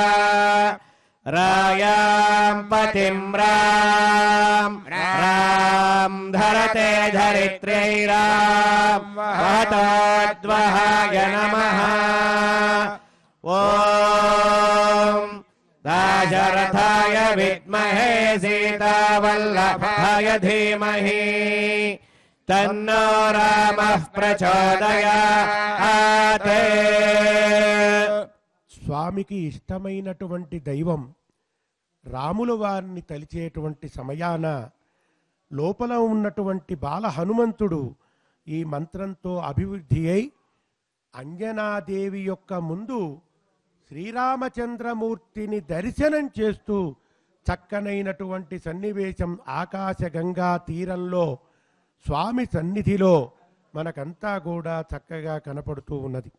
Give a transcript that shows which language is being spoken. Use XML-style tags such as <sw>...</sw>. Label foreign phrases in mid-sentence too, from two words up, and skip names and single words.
<sa>रायां पतिं रां धरते धरित्र्यैरां महतोद्वहाय नमः ॐ दाशरथाय विद्महे सीतावल्लभाय धीमहि तन्नो रामः प्रचोदयात्</sa> <te>స్వామికి ఇష్టమైనటువంటి దైవం రాముల వారిని తలిచేటువంటి సమయాన లోపల ఉన్నటువంటి బాల హనుమంతుడు ఈ మంత్రంతో అభివృద్ధి అయి అంజనాదేవి యొక్క ముందు శ్రీరామచంద్రమూర్తిని దర్శనం చేస్తూ చక్కనైనటువంటి సన్నివేశం ఆకాశగంగా తీరంలో స్వామి సన్నిధిలో మనకంతా కూడా చక్కగా కనపడుతూ ఉన్నది.</te>